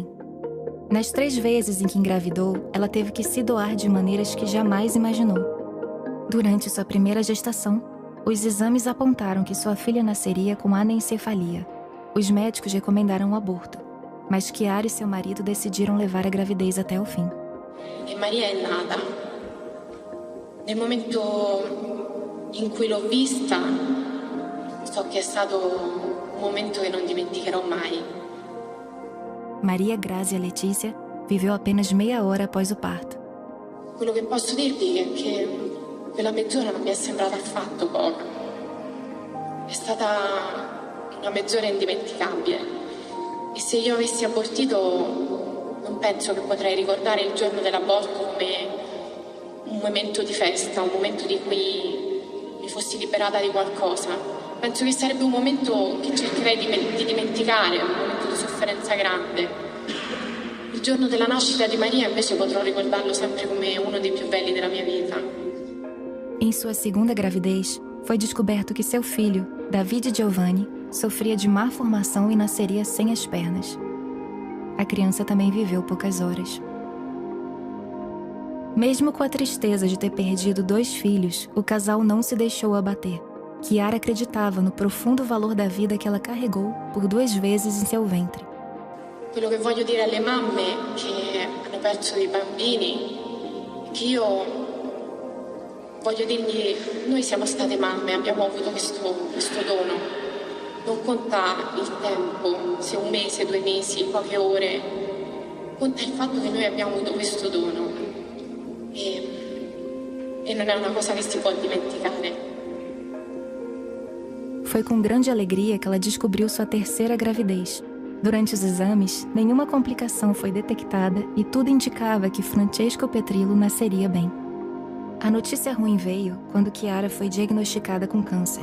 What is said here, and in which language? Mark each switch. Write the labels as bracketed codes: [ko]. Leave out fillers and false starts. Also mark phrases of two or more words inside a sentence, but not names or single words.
[pt] Nas 3 vezes em que engravidou, ela teve que se doar de maneiras que jamais imaginou. Durante sua primeira gestação, os exames apontaram que sua filha nasceria com anencefalia. Os médicos recomendaram o aborto, mas Chiara e seu marido decidiram levar a gravidez até o fim. [it] E Maria è nata. Nel momento in cui l'ho vista, so che è stato un momento che non dimenticherò mai. [pt] Maria Grazia Letícia viveu apenas meia hora após o parto. [it] Quello che posso dirvi è che quella mezz'ora non mi è sembrata affatto poca. È stata una mezz'ora indimenticabile. E se io avessi abortito, non penso che potrei ricordare il giorno dell'aborto come un momento di festa, un momento di cui mi fossi liberata di qualcosa. Penso che sarebbe un momento che cercherei di dimenticare, un momento di sofferenza grande. Il giorno della nascita di Maria invece potrò ricordarlo sempre come uno dei più belli della mia vita. [pt] Em sua segunda gravidez, foi descoberto que seu filho, David Giovanni, sofria de má formação e nasceria sem as pernas. A criança também viveu poucas horas. Mesmo com a tristeza de ter perdido 2 filhos, o casal não se deixou abater. Chiara acreditava no profundo valor da vida que ela carregou por 2 vezes em seu ventre. [it] Quello che voglio dire alle mamme che hanno perso dei bambini è che io voglio dirgli: noi siamo state mamme, abbiamo avuto questo dono. Non conta il tempo, se 1 mese, 2 mesi, poche ore. Conta il fatto che noi abbiamo avuto questo dono. E non è una cosa che si può dimenticare. [pt] Foi com grande alegria que ela descobriu sua terceira gravidez. Durante os exames, nenhuma complicação foi detectada e tudo indicava que Francesco Petrillo nasceria bem. A notícia ruim veio quando Chiara foi diagnosticada com câncer.